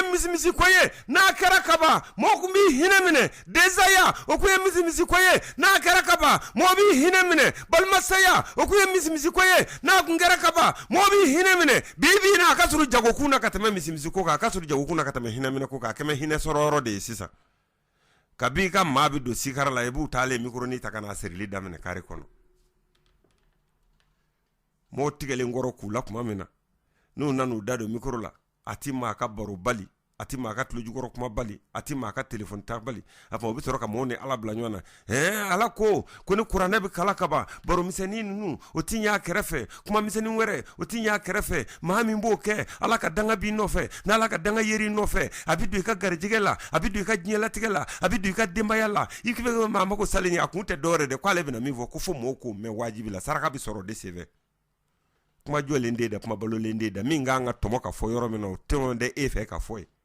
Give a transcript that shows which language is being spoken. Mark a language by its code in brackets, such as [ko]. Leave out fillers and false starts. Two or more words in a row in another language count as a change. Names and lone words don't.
[bm] ye misimisi ko ye n'a kɛra kaba mɔgɔ kun b'i hinɛ minɛ densaya o kun ye misimisi ko ye n'a kɛra kaba mɔgɔ b'i hinɛ minɛ balimasaya o kun ye misimisi ko ye n'a kun kɛra kaba mɔgɔ b'i hinɛ minɛ bi na a ka sɔrɔ jagokun na ka tɛmɛ misimisi ko kan a ka sɔrɔ jagokun na ka tɛmɛ hinɛ minɛ ko kan a kɛmɛ hinɛ sɔrɔ yɔrɔ de ye sisan kabi ka maa bɛ don sikara la i b'u taalen mikroni ta ka na serili daminɛ kare kɔnɔ mɔgɔ tigɛlen kɔrɔ k'u la kuma min na n'u nan'u da don micro la a ti maa ka baro bali a ti maa ka tulojukɔrɔ kuma bali a ti maa ka téléphone ta bali a fɔ o bɛ sɔrɔ ka mɔgɔw ni ala bila ɲɔgɔn na ala ko ni kuranɛ bɛ kala kaban baro misɛnnin ninnu o ti ɲɛ a kɛrɛfɛ kuma misɛnnin wɛrɛ o ti ɲɛ a kɛrɛfɛ maa min b'o kɛ ala ka danga b'i nɔfɛ n'ala ka danga yeri nɔfɛ a bɛ don i ka garijɛgɛ la a bɛ don i ka diɲɛlatigɛ la a bɛ don i ka denbaya la i bɛ maa mago salen a kun tɛ dɔwɛrɛ dɛ k'ale bɛna min fɔ ko fo mɔgɔw k'o mɛn wajibi la saraka bɛ sɔrɔ o de senfɛ kuma jɔlen de da kuma balolen de da min kan ka tɔmɔ ka fɔ yɔrɔ min na o tɛmɛ de e fɛ ka fɔ